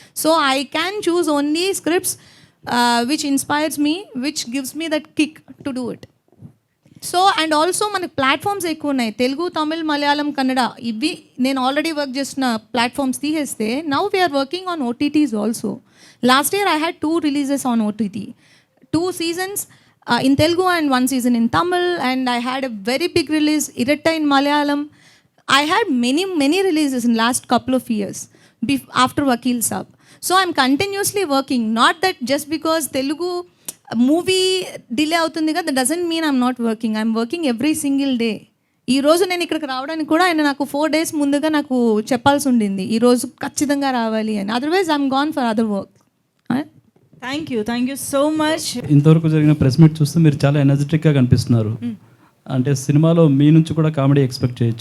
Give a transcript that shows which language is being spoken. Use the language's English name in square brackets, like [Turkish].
[English] So I can choose only scripts which inspires me, which gives me that kick to do it. So and also [Telugu] మనకి platforms ఎక్కువ ఉన్నాయి, తెలుగు, తమిళ్, మలయాళం, కన్నడ. ఇవి నేను already work చేసిన platforms తీసేస్తే [English] Now we're working on OTTs also. Last year I had 2 releases on OTT, 2 seasons in Telugu and 1 season in Tamil, and I had a very big release, Iratta in Malayalam. I had many releases in last couple of years after Vakil Saab. So I'm continuously working, not that just because Telugu movie [Telugu] delay అవుతుంది కదా, [English] that doesn't mean I'm not working. I'm working every single day. [Telugu] ఈ రోజు నేను ఇక్కడికి రావడానికి కూడా ఆయన నాకు 4 days ముందుగా నాకు చెప్పాల్సి ఉండింది, ఈరోజు ఖచ్చితంగా రావాలి అని. [English] Otherwise I'm gone for other work. Thank you so much. [Telugu] ఇంతవరకు జరిగిన ప్రెస్ మీట్ చూస్తే మీరు చాలా ఎనర్జెటిక్గా కనిపిస్తున్నారు. అంటే సినిమాలో మీ నుంచి కూడా కామెడీ ఎక్స్పెక్ట్